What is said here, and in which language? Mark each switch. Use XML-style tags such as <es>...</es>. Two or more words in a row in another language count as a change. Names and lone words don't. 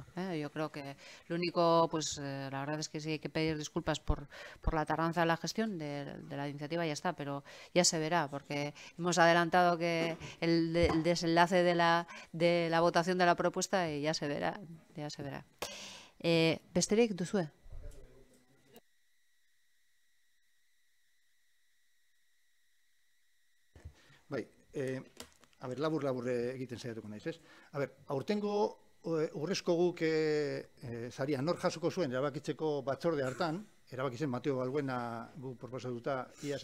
<es>Yo creo que lo único, pues la verdad es que sí hay que pedir disculpas por la tardanza de la gestión de la iniciativa, ya está, pero ya se verá, porque hemos adelantado que el desenlace de la votación de la propuesta ya se verá, ya se verá.</es> <eu>Besterik duzue? Bai,</eu> <es>a ver,</es> <eu>labur egiten saiatuko naiz, ez?</eu> <es>A ver,</es> <eu>aurtengo urrezko guk zaria nor jasoko zuen erabakitzeko batzorde hartan, erabaki zen Mateo Balbuena gu proposatuta iaz</eu>